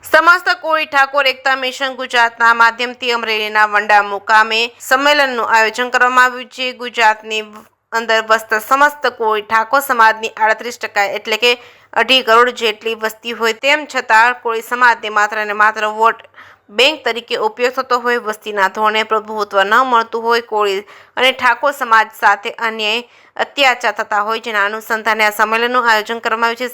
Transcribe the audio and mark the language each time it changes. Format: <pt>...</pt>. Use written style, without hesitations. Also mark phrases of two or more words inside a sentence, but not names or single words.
<gu>સમસ્ત કોળી ઠાકોર એકતા મિશન ગુજરાતના માધ્યમથી અમરેલીના વંડા મુકામે सम्मेलनનું આયોજન કરવામાં આવ્યું છે। ગુજરાતની અંદર વસતા સમસ્ત કોળી ઠાકોર સમાજની 38% એટલે કે 2.5 કરોડ જેટલી વસ્તી હોય તેમ છતાં કોળી સમાજને માત્ર ને માત્ર વોટ બેંક તરીકે ઉપયોગ થતો હોય, વસ્તીના ધોરણે પ્રભુત્વ ન મળતું હોય, કોળી અને ઠાકોર સમાજ સાથે અન્યાય અત્યાચાર થતા હોય, જેના અનુસંધાને આ સંમેલનનું આયોજન કરવામાં આવ્યું છે।</gu>